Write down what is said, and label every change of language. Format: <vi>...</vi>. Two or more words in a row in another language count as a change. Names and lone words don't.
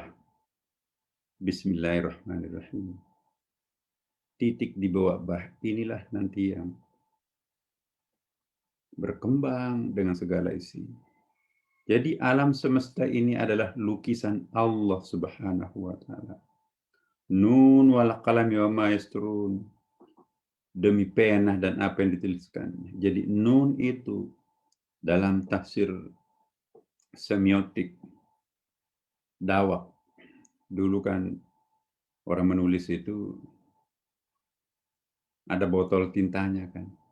<id>Bismillahirrahmanirrahim. Titik di bawah bah inilah nanti yang berkembang dengan segala isi. Jadi alam semesta ini adalah lukisan Allah</id> <ar>سبحانه وتعالى. ن والقلم وما يسطرون.</ar> <id>Demi pena dan apa yang dituliskannya. Jadi nun itu dalam tafsir semiotik Dawak. Dulu kan orang menulis itu ada botol tintanya kan.</id>